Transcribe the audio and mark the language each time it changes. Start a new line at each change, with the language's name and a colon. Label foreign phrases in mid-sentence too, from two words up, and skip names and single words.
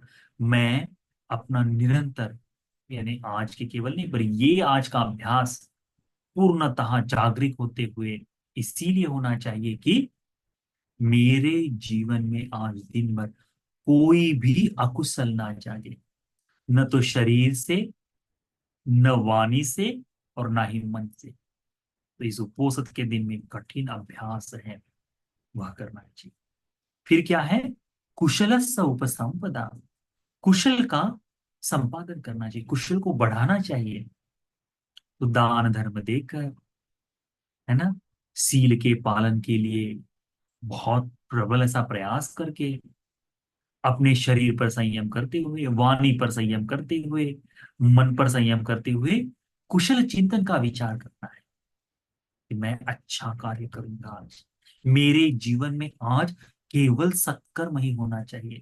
Hindi: मैं अपना निरंतर, यानी आज के केवल नहीं पर ये आज का अभ्यास पूर्णतः जागृत होते हुए इसीलिए होना चाहिए कि मेरे जीवन में आज दिन भर कोई भी अकुशल ना जागे, न तो शरीर से, न वाणी से, और ना ही मन से। तो इस उपोषित के दिन में कठिन अभ्यास है, वह करना चाहिए। फिर क्या है?
Pali: कुशलस्य उपसंपदा।
Hindi: कुशल का संपादन करना चाहिए, कुशल को बढ़ाना चाहिए। तो दान धर्म देकर, है ना, सील के पालन के लिए बहुत प्रबल ऐसा प्रयास करके, अपने शरीर पर संयम करते हुए, वाणी पर संयम करते हुए, मन पर संयम करते हुए, कुशल चिंतन का विचार करना है कि मैं अच्छा कार्य करूंगा आज, मेरे जीवन में आज केवल सत्कर्म ही होना चाहिए।